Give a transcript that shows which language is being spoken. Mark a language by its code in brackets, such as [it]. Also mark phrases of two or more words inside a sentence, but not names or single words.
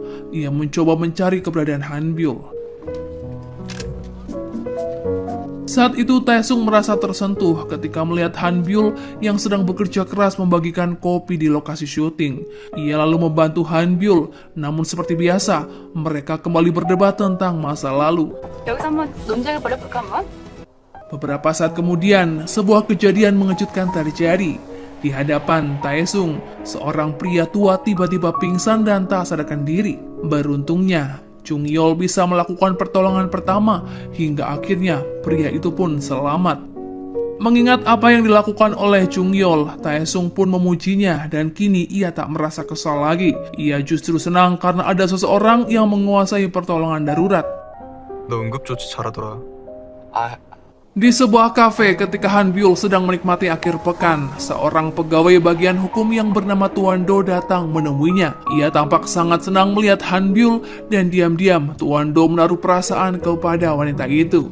[id] Ia mencoba mencari keberadaan Hanbyul. Saat itu Taesung merasa tersentuh ketika melihat Hanbyul yang sedang bekerja keras membagikan kopi di lokasi syuting. Ia lalu membantu Hanbyul, namun seperti biasa, mereka kembali berdebat tentang masa lalu. [ko] 여기서 한번 논쟁을 벌여볼까 한번? [id] Beberapa saat kemudian, sebuah kejadian mengejutkan terjadi. Di hadapan Taesung, seorang pria tua tiba-tiba pingsan dan tak sadarkan diri. Beruntungnya, Jung Yeol bisa melakukan pertolongan pertama hingga akhirnya pria itu pun selamat. Mengingat apa yang dilakukan oleh Jung Yeol, Taesung pun memujinya dan kini ia tak merasa kesal lagi. Ia justru senang karena ada seseorang yang menguasai pertolongan darurat. [ko] 너 응급조치 잘하더라. [id] Di sebuah kafe ketika Hanbyul sedang menikmati akhir pekan, seorang pegawai bagian hukum yang bernama Tuan Do datang menemuinya. Ia tampak sangat senang melihat Hanbyul dan diam-diam Tuan Do menaruh perasaan kepada wanita itu.